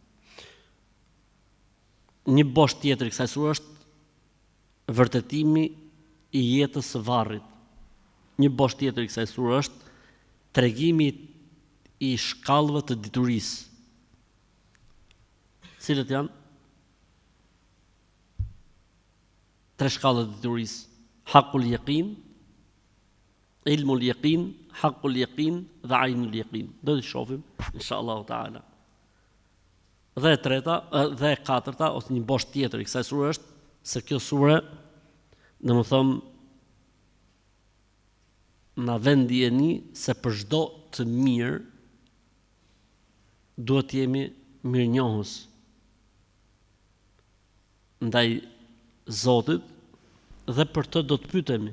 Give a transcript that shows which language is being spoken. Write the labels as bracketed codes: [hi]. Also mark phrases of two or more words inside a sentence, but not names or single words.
[sq] Një bosh tjetër i kësaj sure është vërtetimi i jetës së varrit. Një bosh tjetër i kësaj sure është tregimi i shkallëve të diturisë. Cilët janë? 3 shkallë të diturisë. [ar] حق اليقين، علم اليقين، حق اليقين dhe عين اليقين. [sq] Do të shohim [ar] إن شاء الله تعالى. [sq] Dhe e treta dhe e katërta ose një bosh tjetër i kësaj sure është se kjo sure, domethënë, na vend dijeni se për çdo të mirë duhet të jemi mirënjohës ndaj Zotit dhe për të do të pyetemi.